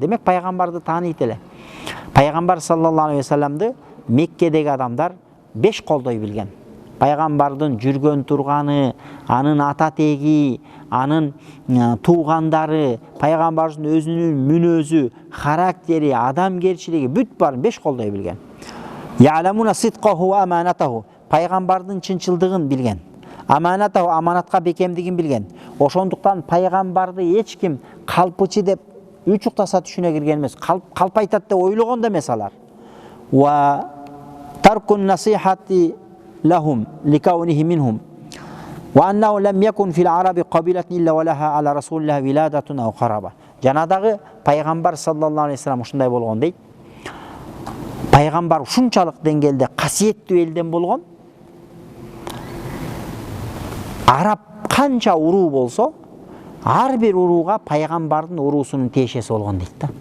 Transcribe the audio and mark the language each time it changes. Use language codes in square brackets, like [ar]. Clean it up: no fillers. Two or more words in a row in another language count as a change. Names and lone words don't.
[ky] Демек пайгамбарды тааныйт эле. Пайгамбар [ar] صلى الله عليه وسلم [ky] Меккедеги адамдар 5 колдой билген. Пайгамбардын жүргөн турганы, анын ата теги, анын туугандары, пайгамбардын өзүнүн мүнөзү, характери, адамгерчилиги бүт барын 5 колдой билген. [ar] يعلمون صدقه وأمانته, [ky] пайгамбардын чынчылдыгын билген. Аманатаху, аманатка бекемдигин билген. Ошондуктан пайгамбарды эч ким калпычы деп үч уктаса түшүнө кирген эмес. Калп айтат деп ойлогон да эмес алар. [ar] وترك نصيحة لهم لكونه منهم وأنه لم يكن في العرب قبيلة إلا ولها على رسول الله ولادة أو قرابة. [ky] Жанадагы пайгамбар [ar] صلى الله عليه وسلم [ky] ушундай болгон дейт. Пайгамбар ушунчалык деңгээлде касиеттүү элден болгон. Араб канча уруу болсо, ар бир урууга пайгамбардын уруусунун тиешеси болгон дейт да.